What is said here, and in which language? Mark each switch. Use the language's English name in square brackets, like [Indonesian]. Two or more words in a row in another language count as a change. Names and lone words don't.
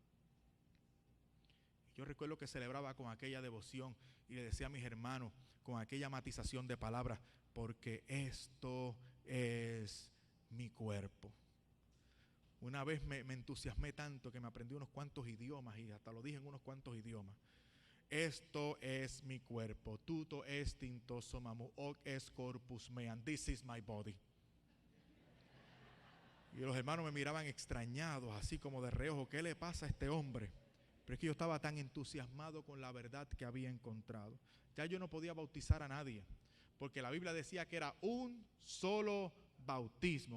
[Spanish] Yo recuerdo que celebraba con aquella devoción y le decía a mis hermanos con aquella matización de palabras: porque esto es mi cuerpo. Una vez me entusiasmé tanto que me aprendí unos cuantos idiomas y hasta lo dije en unos cuantos idiomas. Esto es mi cuerpo. [Greek] Τοῦτό ἐστιν τὸ σῶμά μου [Latin] hoc est corpus meam. [English] This is my body. [Spanish] Y los hermanos me miraban extrañados, así como de reojo. ¿Qué le pasa a este hombre? Pero es que yo estaba tan entusiasmado con la verdad que había encontrado. Ya yo no podía bautizar a nadie, porque la Biblia decía que era un solo bautismo.